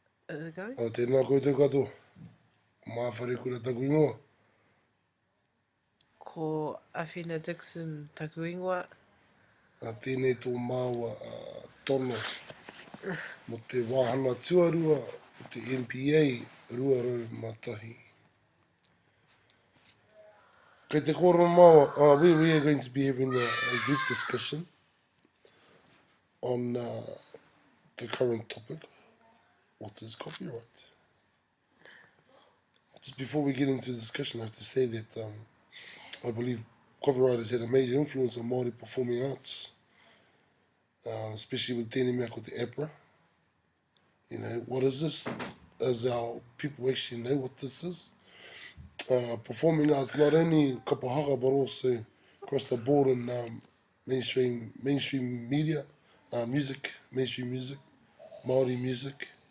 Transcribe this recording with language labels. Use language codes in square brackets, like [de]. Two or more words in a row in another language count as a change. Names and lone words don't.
[en] Is it going? [mi] Tēnā koe te katoa. Mā Wharekura taku ingoa. Ko Awhina Dickson taku ingoa. Tēnei tō māua tono mo te wāhanga tuarua o te NPA ruarau matahi. Kei te kōrero māua, [en] we are going to be having a group discussion on the current topic, what is copyright. Just before we get into the discussion, I have to say that I believe copyright has had a major influence on Māori performing arts, especially with [mi] tēnei mea ko te APRA. [en] You know, what is this? As our people actually know what this is. Performing arts, not only kapahaka, but also across the board in mainstream media, mainstream music, Māori music.